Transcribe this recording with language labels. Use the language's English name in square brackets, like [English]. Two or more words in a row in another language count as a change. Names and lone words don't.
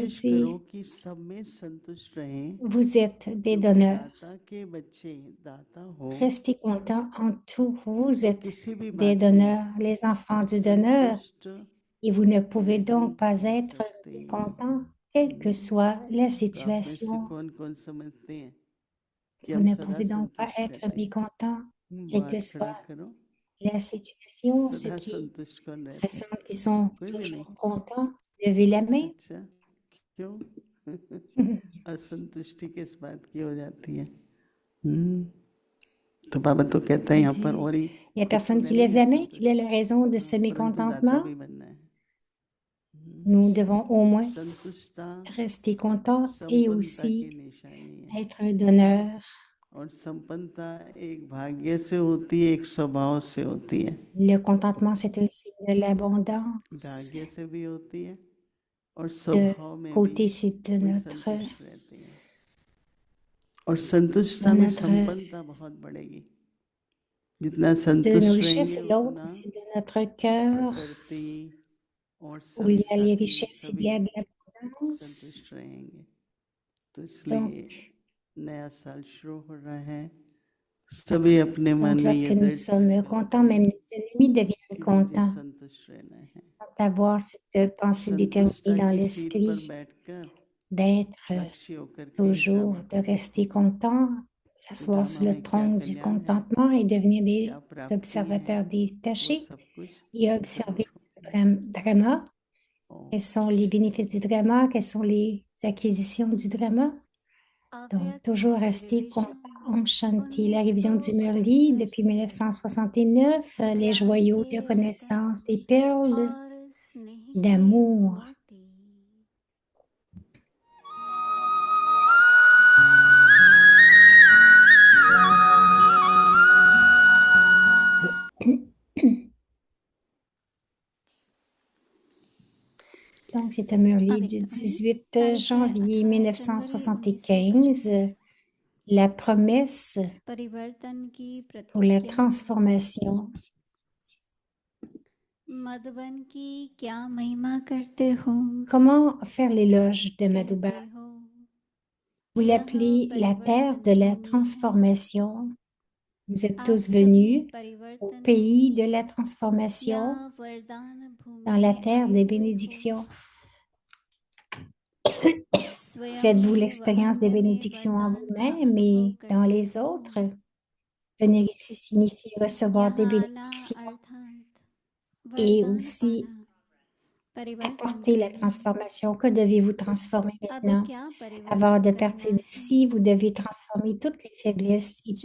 [Hindi] कोशिश करो [French] dit. [Hindi] कि सब में संतुष्ट रहें, [French] Vous êtes des [Hindi] क्योंकि [French] donneurs. [Hindi] दाता के बच्चे दाता हो [French] Restez content en tout. Vous [Hindi] तो [French] êtes [Hindi] किसी भी [French] des [Hindi] बात में [French] donneurs, les enfants du donneur. [Hindi] असंतुष्ट [French] Et vous ne pouvez [Hindi] नहीं [French] donc pas [Hindi] हो [French] être [Hindi] सकते। [French] mécontent, quelle que soit la [Hindi] तो आप में से [French] situation. [Hindi] कौन कौन समझते हैं कि [French] Vous [Hindi] हम [French] ne [Hindi] सदा [French] pouvez donc pas [Hindi] संतुष्ट [French] être [Hindi] रहते हैं? [French] mécontent, quelle que [Hindi] बात खड़ी [French] soit [Hindi] करो, [French] la situation. Ceux [Hindi] सदा [French] qui [Hindi] संतुष्ट कौन रहते हैं? [French] ressentent qu'ils sont [Hindi] कोई भी नहीं। [French] toujours contents, levez la main. [Hindi] अच्छा, क्यों? असंतुष्टि किस बात की हो जाती है? तो बाबा तो कहते हैं यहाँ पर, और ही [French] Il n'y a [Hindi] खुद तो [French] personne qui [Hindi] रहना ही [French] lève [Hindi] है [French] la main. Quelle est [Hindi] संतुष्ट, [French] la raison de ce [Hindi] परंतु दाता [French] mécontentement? [Hindi] भी बनना है। [French] Nous devons au moins [Hindi] संतुष्टता [French] rester contents et [Hindi] संपन्नता [French] aussi [Hindi] की निशानी है, [French] être un donneur. [Hindi] और संपन्नता एक भाग्य से होती है, एक स्वभाव से होती है। [French] Le contentement, c'est un signe de l'abondance. [Hindi] भाग्य से भी होती है और [French] De [Hindi] स्वभाव में भी [French] côté, c'est de [Hindi] कोई [French] notre, [Hindi] संतुष्ट रहते हैं, और संतुष्टता में संपन्नता बहुत बढ़ेगी। जितना [French] de nos [Hindi] संतुष्ट [French] richesses [Hindi] रहेंगे [French] et l'autre, [Hindi] उतना [French] c'est de notre cœur. [Hindi] प्रकृति और [French] Où il [Hindi] सभी [French] y a les [Hindi] साथी [French] richesses, il [Hindi] सभी [French] y a de l'abondance. [Hindi] संतुष्ट रहेंगे। तो [French] Donc, [Hindi] इसलिए नया साल शुरू हो रहा है, सभी अपने मन [French] donc [Hindi] में ये [French] lorsque nous [Hindi] दृढ़ [French] sommes [Hindi] संकल्प [French] contents, même [Hindi] करें [French] nos ennemis deviennent [Hindi] कि मुझे [French] contents. [Hindi] संतुष्ट रहना है। [French] D'avoir cette pensée d'éternité [Hindi] संतुष्टता [French] dans [Hindi] की सीट पर [French] l'esprit, [Hindi] बैठकर [French] d'être [Hindi] साक्षी होकर के [French] toujours, [Hindi] ड्रामा [French] de [Hindi] को [French] rester [Hindi] देखो [French] content, [Hindi] कि [French] s'asseoir [Hindi] ड्रामा [French] sur le [Hindi] में क्या [French] trône du [Hindi] कल्याण है, [French] contentement et devenir [Hindi] क्या [French] des [Hindi] प्राप्ति है, [French] observateurs [Hindi] वो [French] détachés [Hindi] सब कुछ [French] et observer [Hindi] जरूर [French] le drama. [Hindi] हो। [French] Quels sont les bénéfices du drama? Quelles sont les acquisitions du drama? Donc, toujours rester content en Shanti. La révision du Murli depuis 1969, les joyaux de connaissance, des perles [Hindi] और स्नेह के [French] d'amour. [Hindi] मोती [French] Donc, c'est un Murli du [Hindi] अव्यक्तमणि 18 तारीख है [French] janvier [Hindi] 18 जनवरी [French] 1975, la promesse [Hindi] परिवर्तन की [French] pour la [Hindi] प्रतिज्ञा। [French] transformation. [Hindi] मधुबन की क्या महिमा करते हो, [French] Comment faire l'éloge de [Hindi] कहते [French] Madhuban? [Hindi] हो [French] Vous [Hindi] यह [French] l'appelez la terre [Hindi] परिवर्तन [French] de la [Hindi] भूमि है, [French] transformation. Vous êtes [Hindi] आप [French] tous [Hindi] सभी [French] venus au [Hindi] परिवर्तन [French] pays de [Hindi] भूमि [French] la [Hindi] या [French] transformation, [Hindi] वरदान भूमि [French] dans la [Hindi] में [French] terre [Hindi] आए [French] des [Hindi] हुए हो। [French] bénédictions. [Hindi] स्वयं [French] Faites-vous [Hindi] में व [French] l'expérience des [Hindi] अन्य में [French] bénédictions en [Hindi] वरदान का [French] vous-même [Hindi] अनुभव [French] et dans [Hindi] करते [French] les [Hindi] हो। [French] autres. Venir ici signifie recevoir des [Hindi] यहाँ आना [French] bénédictions [Hindi] अर्थात [French] et [Hindi] वरदान [French] aussi [Hindi] पाना, परिवर्तन [French] apporter la [Hindi] करें। [French] transformation. Que devez-vous transformer [Hindi] अब [French] maintenant? [Hindi] क्या [French] Avant [Hindi] परिवर्तन [French] de [Hindi] करना [French] partir [Hindi] है? [French] d'ici, vous devez transformer toutes les faiblesses et